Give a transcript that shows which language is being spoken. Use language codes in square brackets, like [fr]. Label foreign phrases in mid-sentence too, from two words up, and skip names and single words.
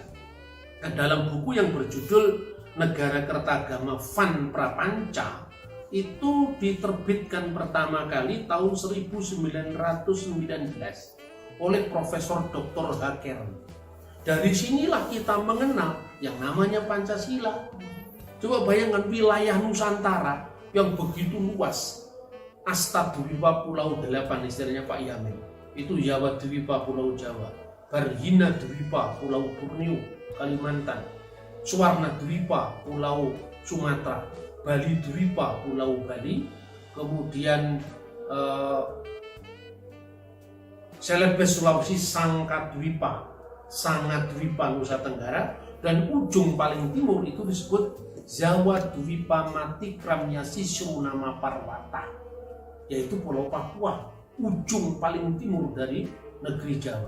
[id] Nah, dalam buku yang berjudul Negara Kertagama Van Prapanca itu diterbitkan pertama kali tahun 1919 oleh Profesor Dr. Hakern. Dari sinilah kita mengenal yang namanya Pancasila. Coba bayangkan wilayah Nusantara yang begitu luas. Astadwipa Pulau 8 istilahnya Pak Yamin. Itu Jawa Dwipa Pulau Jawa. Barhina Dwipa Pulau Borneo, Kalimantan. Suwarna Dwipa Pulau Sumatera. Bali Dwipa Pulau Bali. Kemudian Celebes Sulawesi Sangkadwipa, Sangadwipa Nusa Tenggara. Dan ujung paling timur itu disebut [kaw] Jawa Dwipa Matikram Yasisru Nama Parwata, [id] yaitu Pulau Papua, ujung paling timur dari negeri Jawa.